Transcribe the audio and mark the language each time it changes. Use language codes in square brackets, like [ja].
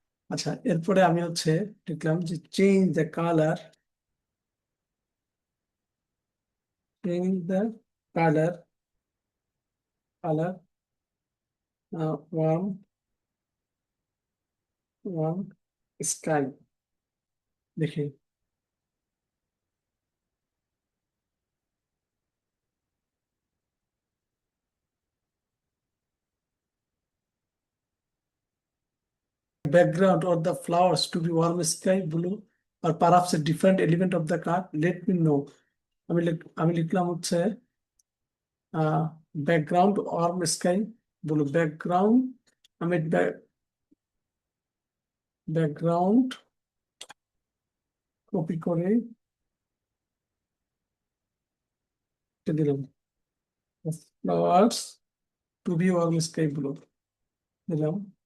[bn] আচ্ছা, এরপরে আমি হচ্ছে লিখলাম যে change the colour, change the colour, colour worm, worm sky. দেখি, [en] background or the flowers to be warm sky blue or perhaps a different element of the car, let me know. [bn] আমি লিখলাম হচ্ছে background worm sky blue, background, আমি background copy করে এটা দিলাম, [en] flowers to be warm sky blue [bn] দিলাম।